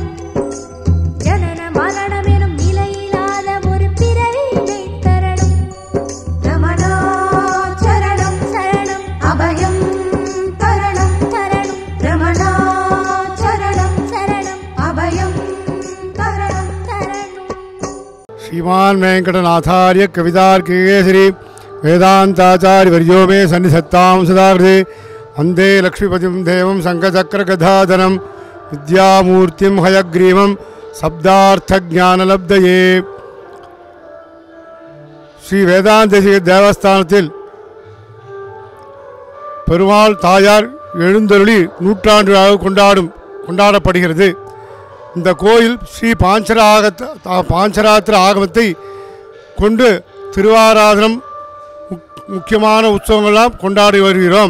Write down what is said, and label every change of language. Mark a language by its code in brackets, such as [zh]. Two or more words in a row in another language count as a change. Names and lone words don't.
[ta] ஜனன மரணம் எனும் நிலையில்லாத ஒரு பிறவியை தரணும். ரமணா சரணம் சரணம் அபயம் தரணம் தரணம். ரமணா சரணம் சரணம் அபயம் தரணம் தரணம். [sa] श्रीमान वेंकटनाथार्य कवितार्किकेसरी वेदांताचार्य वर्यो मे सन्निधत्तां सदाकृते वंदे लक्ष्मीपतिं देवं शंखचक्रगदाधरं विद्यामूर्तिं हयग्रीवं शब्दार्थज्ञानलब्धये. [ta] ஸ்ரீ வேதாந்த தேவஸ்தானத்தில் பெருமாள் தாயார் எழுந்தருளி நூற்றாண்டு விழாவை கொண்டாடப்படுகிறது. இந்த கோயில் ஸ்ரீ பாஞ்சராத்திர ஆகமத்தை கொண்டு திருவாராதனம் முக்கியமான உற்சவங்கள்லாம் கொண்டாடி வருகிறோம்.